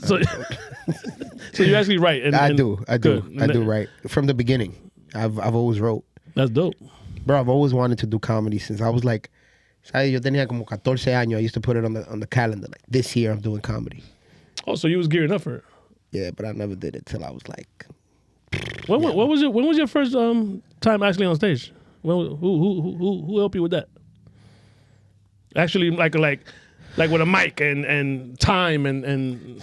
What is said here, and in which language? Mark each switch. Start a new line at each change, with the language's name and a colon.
English: So, so you actually write. And, I and- do good. right from the beginning. I've always wrote, That's dope. bro. I've always wanted to do comedy since I was like,
Spanish: ¿sabes? Yo tenía como 14 años.
English: I used to put it on the calendar. Like this year, I'm doing comedy. Oh, so you was gearing up for it. Yeah, but I never did it till I was like, When was your first time actually on stage? Who helped you with that? Actually, like with a mic and time and